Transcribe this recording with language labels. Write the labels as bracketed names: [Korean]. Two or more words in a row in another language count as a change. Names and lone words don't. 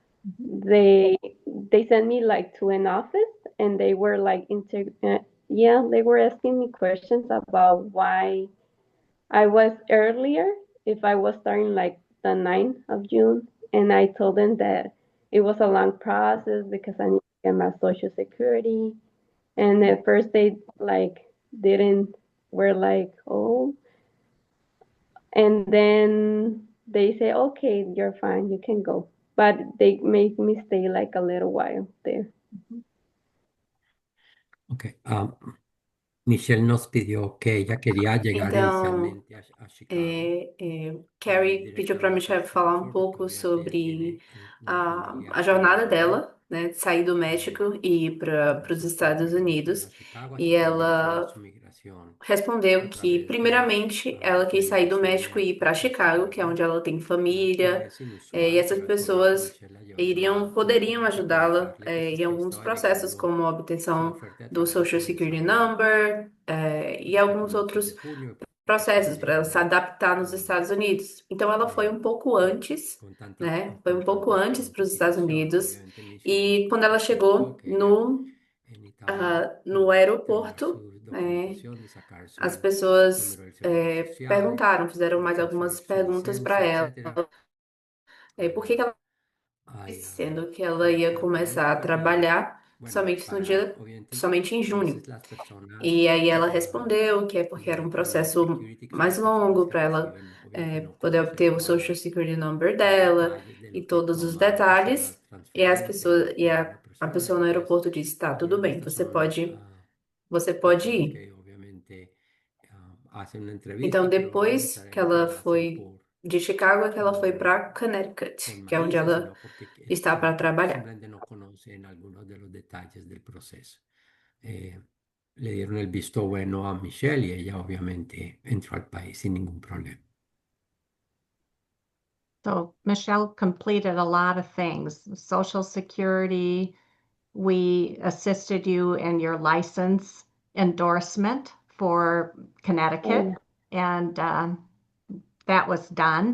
[English] They sent me like to an office, and they were like yeah, they were asking me questions about why I was earlier, if I was starting like the 9th of June, and I told them that it was a long process because I need to get my Social Security, and at first they like didn't were like, oh, and then they say, okay, you're fine, you can go. But they made me stay like a little while there. Okay. [Spanish] Michelle nos pidió que ella quería llegar [Portuguese] Então, [Spanish] inicialmente a Chicago [Portuguese] Carrie pediu para a [Spanish] directamente [Portuguese] Michelle [Spanish] por [Portuguese] falar um [Spanish] teléfono, porque [Portuguese] pouco [Spanish] obviamente ella [Portuguese] sobre [Spanish] tiene una [Portuguese] a [Spanish] familia en [Portuguese] jornada [Spanish] México. [Portuguese] dela, né, de sair do México e ir para os [Spanish] Entonces, ¿por [Portuguese] Estados [Spanish] qué vino a [Portuguese] Unidos. [Spanish] Chicago? Así [Portuguese] E [Spanish] que ella hizo [Portuguese] ela [Spanish] su migración [Portuguese] respondeu [Spanish] a [Portuguese] que, [Spanish] través de [Portuguese] primeiramente, ela [Spanish] la [Portuguese] quis sair do [Spanish] inmigración [Portuguese] México e ir para [Spanish] en [Portuguese] Chicago, que é [Spanish] Chicago. [Portuguese] onde ela tem [Spanish] No [Portuguese] família, [Spanish] es [Portuguese] e [Spanish] inusual, [Portuguese] essas [Spanish] pero por eso [Portuguese] pessoas [Spanish] Michelle la llevó [Portuguese] poderiam [Spanish] a [Portuguese] ajudá-la, [Spanish] comentarle que [Portuguese] em alguns [Spanish] estaba [Portuguese] processos, [Spanish] llegando [Portuguese] como a [Spanish] su [Portuguese] obtenção [Spanish] oferta de [Portuguese] do [Spanish] trabajo [English] Social Security Number, [Portuguese] e [Spanish] justo a [Portuguese] alguns [Spanish] comienzos de [Portuguese] outros [Spanish] junio, porque ella [Portuguese] processos para ela se [Spanish] llegó [Portuguese] adaptar nos ah, Estados Unidos. Então, ela foi eh, um pouco antes, [Spanish] con tanta [Portuguese] né? Foi um pouco antes para os Estados [Spanish] anticipación. [Portuguese] Unidos. [Spanish] Obviamente Michelle [Portuguese] E quando ela [Spanish] explicó [Portuguese] chegou [Spanish] que ella necesitaba [Portuguese] no [Spanish] tener [Portuguese] aeroporto, [Spanish] su documentación de sacar [Portuguese] as [Spanish] su [Portuguese] pessoas [Spanish] número del seguro social, [Portuguese] perguntaram, fizeram [Spanish] de [Portuguese] mais [Spanish] conseguir [Portuguese] algumas [Spanish] su [Portuguese] perguntas para [Spanish] licencia, [Portuguese] ela. [Spanish] etcétera. [Portuguese] Por que que ela [Spanish] Hay, [Portuguese] dizendo que ela ia [Spanish] hay [Portuguese] começar a [Spanish] muchos de, [Portuguese] trabalhar [Spanish] bueno, obviamente, [Portuguese] somente em [Spanish] a [Portuguese] junho. [Spanish] veces las personas [Portuguese] E aí ela respondeu que é porque era [Spanish] de [Portuguese] um [Spanish] Homeland [Portuguese] processo [Spanish] Security, que son [Portuguese] mais [Spanish] las personas [Portuguese] longo [Spanish] que [Portuguese] para ela [Spanish] reciben, obviamente no [Portuguese] poder [Spanish] conocen [Portuguese] obter o Social [Spanish] todas [English] Security Number [Spanish] los [Portuguese] dela [Spanish] detalles de [Portuguese] e [Spanish] lo que [Portuguese] todos os [Spanish] toma hacer la [Portuguese] detalhes. E as [Spanish] transferencia y [Portuguese] pessoas [Spanish] lo [Portuguese] e [Spanish] que una [Portuguese] a [Spanish] persona. [Portuguese] pessoa no [Spanish] Entonces, [Portuguese] aeroporto disse, tá, tudo [Spanish] obviamente [Portuguese] bem, [Spanish] estos son [Portuguese] você pode [Spanish] personas [Portuguese] ir. [Spanish] que obviamente hacen una entrevista, [Portuguese] Então [Spanish] pero no [Portuguese] depois que [Spanish] necesariamente [Portuguese] ela [Spanish] la hacen [Portuguese] foi de Chicago, é que ela foi para [Spanish] con [Portuguese] Connecticut, que é onde [Spanish] malicia, [Portuguese] ela [Spanish] sino porque [Portuguese] está para trabalhar. [Spanish] simplemente no conocen algunos de los detalles del proceso. Eh, Le dieron el visto bueno a Michelle y ella obviamente entró al país sin ningún problema. [English] So Michelle completed a lot of things. Social Security, we assisted you in your license endorsement for Oh, Connecticut, and that was done.